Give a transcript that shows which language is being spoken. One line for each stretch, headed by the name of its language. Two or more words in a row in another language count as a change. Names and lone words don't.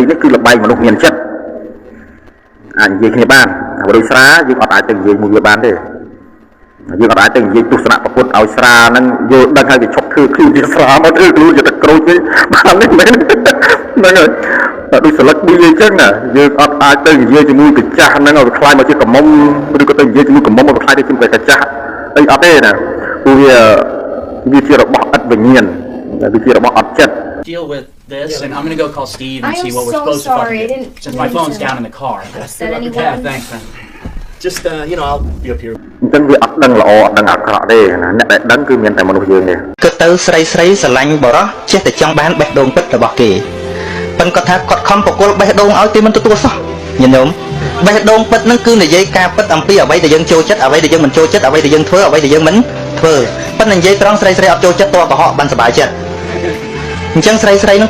Khmer: នេះគឺលបាយមនុស្សមានចិត្តអាចនិយាយគ្នាបានបើដូចស្រាយើងអត់អាចទៅនិយាយមួយវាបានទេយើងអត់អាចទៅនិយាយទស្សនៈប្រពុតឲ្យស្រាហ្នឹងយល់ដឹងហើយវាឈប់ធ្វើខ្លួនជាស្រាមកធ្វើខ្លួនជាទឹកក្រូចវិញបានទេមែនហ្នឹងហើយដូចស្លឹកឌីអីចឹងយើងអត់អាចទៅនិយាយជាមួយកាចាស់ហ្នឹងឲ្យខ្លាយមកជាកំមុំឬក៏ទៅនិយាយជាមួយកំមុំឲ្យខ្លាយទៅជាកាចាស់អីអត់ទេណាព្រោះវាជារបស់ឥតវិញ្ញាណវាជារបស់អត់ចិត្ត
English: deal with this, and I'm gonna go call Steve and I see am what we're so supposed sorry. I to didn't since my mean phone's to down in the car. upset anyone. Yeah, thanks, man. Just I'll be up here.
Khmer: អញ្ចឹងវាអត់ដឹងល្អអត់ដឹងអាក្រក់ទេណាអ្នកដែលដឹងគឺមានតែមនុស្សយើងទេ គឺទៅស្រីស្រឡាញ់បរោះចេះតែចង់បានបេះដូងពិតរបស់គេប៉ិនគាត់ថាគាត់ខំប្រគល់បេះដូងឲ្យគេមិនទទួលសោះញញោមបេះដូងពិតហ្នឹងគឺនិយាយការពិតអំពីអ្វីដែលយើងចូលចិត្តអ្វីដែលយើងមិនចូលចិត្តអ្វីដែលយើងធ្វើអ្វីដែលយើងមិនធ្វើប៉ិននិយាយត្រង់ស្រីអត់ចូលចិត្តតបកុហកបានសុបាយចិត្តអញ្ចឹងស្រីហ្នឹង